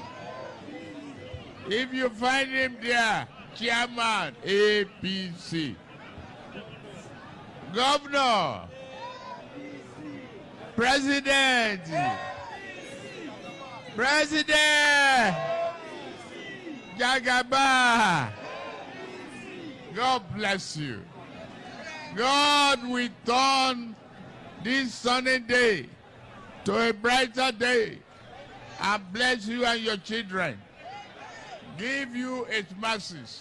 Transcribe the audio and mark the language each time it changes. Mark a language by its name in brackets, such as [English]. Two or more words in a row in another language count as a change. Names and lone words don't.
[English] If you find him there, Chairman, APC. Governor, President, President, Jagaba. God bless you. God will turn this sunny day to a brighter day and bless you and your children. Give you its mercies.